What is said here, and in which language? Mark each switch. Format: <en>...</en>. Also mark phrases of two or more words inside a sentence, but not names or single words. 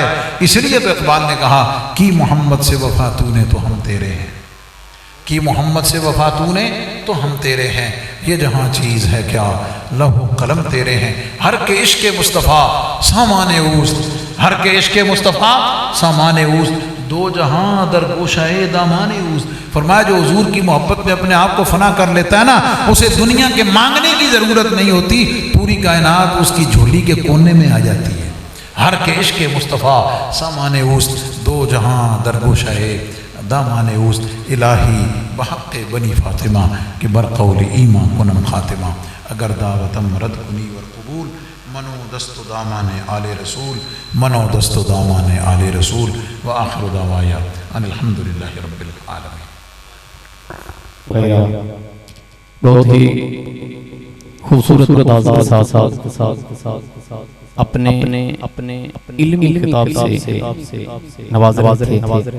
<ur>اس لیے تو اقبال نے کہا کہ محمد سے وفا تو نے تو ہم تیرے ہیں، کہ محمد سے وفا تو نے تو ہم تیرے ہیں، یہ جہاں چیز ہے کیا لوح و قلم تیرے ہیں۔</ur> <fa>ہر کے عشق مصطفیٰ سامان اوست، ہر کے عشق مصطفیٰ سامان اوست، دو جہاں در گوشۂ دامان اوست۔</fa> <ur>فرمایا جو حضور کی محبت میں اپنے آپ کو فنا کر لیتا ہے نا، اسے دنیا کے مانگنے کی ضرورت نہیں ہوتی، پوری کائنات اس کی جھولی کے کونے میں آ جاتی ہے۔</ur> <fa>ہر کے عشق مصطفیٰ سامان اوست، دو جہاں در گوشۂ دامان اوست۔ الہی بحق بنی فاطمہ کہ برقول ایمان کنم خاتمہ، اگر دعوتم رد کنی ور قبول، منو دست و دامان آل رسول، منو دست و دامان آل رسول،</fa> <ar>وآخر دعوایا ان الحمدللہ رب العالمین۔</ar> <ur>بہت ہی خوبصورت انداز کے ساتھ اپنے علمی خطاب سے نواز رہے تھے۔</ur>